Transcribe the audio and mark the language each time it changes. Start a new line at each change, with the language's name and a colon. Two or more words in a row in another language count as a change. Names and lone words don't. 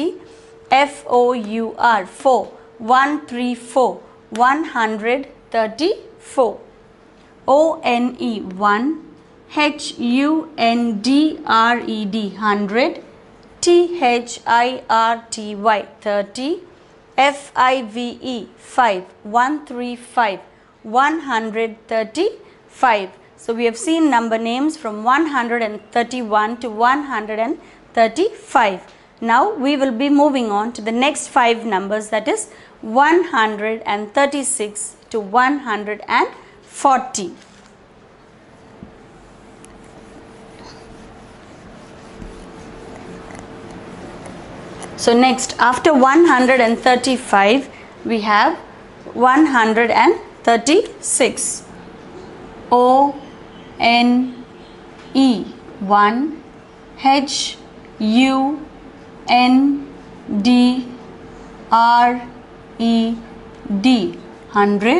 English: F O U R 4 134 134. O N E 1. H U N D R E D 100. T H I R T Y 30. F I V E 5 135 135. So we have seen number names from 131 to 135. Now we will be moving on to the next 5 numbers, that is 136 to 140. So next, after 135 we have 136. O N E 1. H U N D R E D 100.